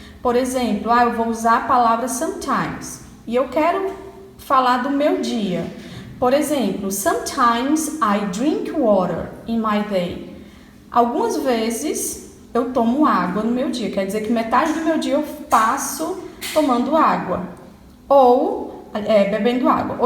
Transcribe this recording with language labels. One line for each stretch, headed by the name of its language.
Portuguese: Por exemplo, eu vou usar a palavra sometimes e eu quero falar do meu dia. Por exemplo,
English: sometimes I drink water in my day.
Portuguese: Algumas vezes eu tomo água no meu dia, quer dizer que metade do meu dia eu passo tomando água ou bebendo água.